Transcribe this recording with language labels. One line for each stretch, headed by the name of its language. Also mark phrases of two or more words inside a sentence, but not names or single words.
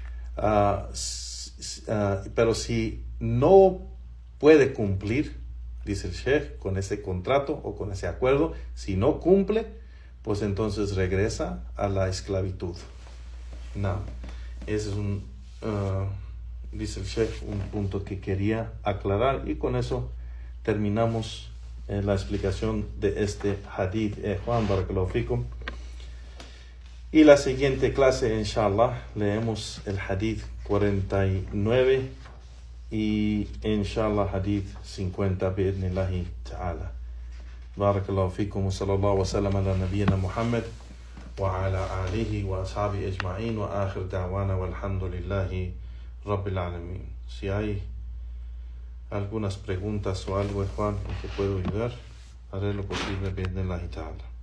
Spanish: Pero si no puede cumplir, dice el Sheikh, con ese contrato o con ese acuerdo, si no cumple, pues entonces regresa a la esclavitud. Ese es dice el Sheikh, un punto que quería aclarar, y con eso terminamos la explicación de este hadith. Juan,
Arabic: بارك الله فيكم.
Spanish: Y la siguiente clase, inshallah, leemos el hadith 49 y inshallah hadith 50
Arabic: بإذن الله تعالى. بارك الله فيكم وصلى الله وسلم على نبينا محمد وعلى آله وأصحابه أجمعين وآخر دعوانا والحمد لله رب العالمين.
Spanish: Si hay algunas preguntas o algo, Juan, en que puedo ayudar, haré lo posible
Arabic: بإذن الله تعالى.